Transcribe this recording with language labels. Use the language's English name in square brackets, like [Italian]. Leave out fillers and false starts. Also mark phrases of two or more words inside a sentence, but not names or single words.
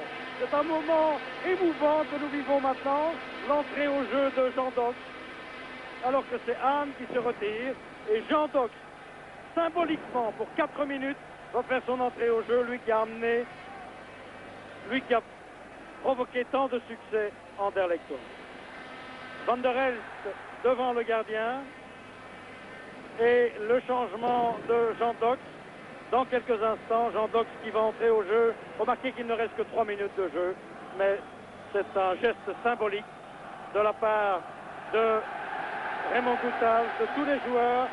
[French] C'est un moment émouvant que nous vivons maintenant. L'entrée au jeu de Jean Dox. Alors que c'est Anne qui se retire. Et Jean Dox, symboliquement, pour 4 minutes, va faire son entrée au jeu. Lui qui a amené, lui qui a provoqué tant de succès anderlechtois. Van der Elst devant le gardien. Et le changement de Jean Dox. Dans quelques instants, Jean Dox qui va entrer au jeu. Remarquez qu'il ne reste que 3 minutes de jeu. Mais c'est un geste symbolique de la part de Raymond Goethals, de tous les joueurs.